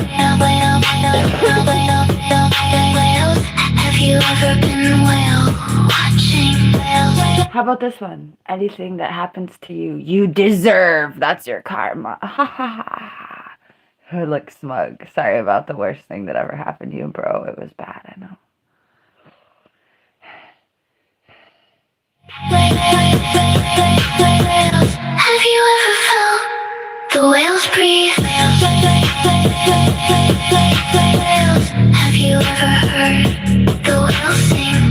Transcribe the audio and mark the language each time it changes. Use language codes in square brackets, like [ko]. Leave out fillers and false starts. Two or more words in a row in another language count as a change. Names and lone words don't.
[en] Have you ever been whale watching? How about this one? Anything that happens to you, you deserve. That's your karma. Ha ha ha. I look smug. Sorry about the worst thing that ever happened to you, bro. It was bad, I know. Have you ever felt the whales breathe? Have you ever heard the whales sing?